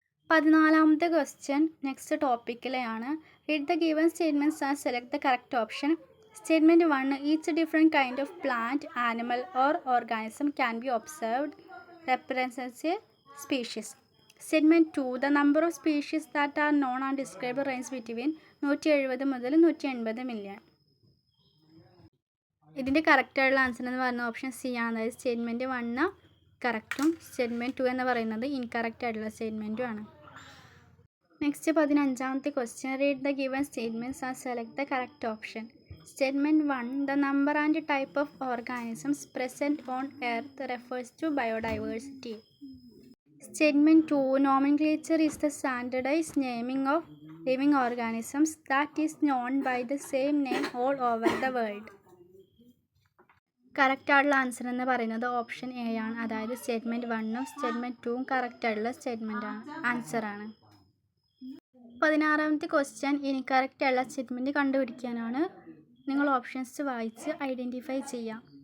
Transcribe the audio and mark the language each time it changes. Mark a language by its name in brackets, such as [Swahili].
[Malayalam] 14ാമത്തെ question next ടോപ്പിക്കിലെയാണ്. [English] Read the given statements and select the correct option. Statement 1, each different kind of plant, animal or organism can be observed represents a species. Statement 2. The number of species that are known and described range between 170 മുതൽ 180 million. [Malayalam] ഇതിൻ്റെ കറക്റ്റായിട്ടുള്ള answer എന്ന് പറയുന്നത് option C ആണ്. അതായത് statement 1 കറക്റ്റും statement 2 എന്ന് പറയുന്നത് incorrect ആയിട്ടുള്ള സ്റ്റേറ്റ്മെൻറ്റും ആണ്. [English] Next 15ാമത്തെ question. Read the given statements and select the correct option. Statement 1. The number and type of organisms present on Earth refers to biodiversity. Statement 2. Nomenclature is the standardized naming of living organisms that is known by the same name all over the world. [Malayalam] കറക്റ്റായിട്ടുള്ള answer എന്ന് പറയുന്നത് option A ആണ്. അതായത് statement 1ഉം statement 2ഉം കറക്റ്റായിട്ടുള്ള ആൻസറാണ്. 16ാമത്തെ question. ഇൻകറക്റ്റായിട്ടുള്ള statement കണ്ടുപിടിക്കാനാണ്. നിങ്ങൾ options വായിച്ച് identify ചെയ്യാം.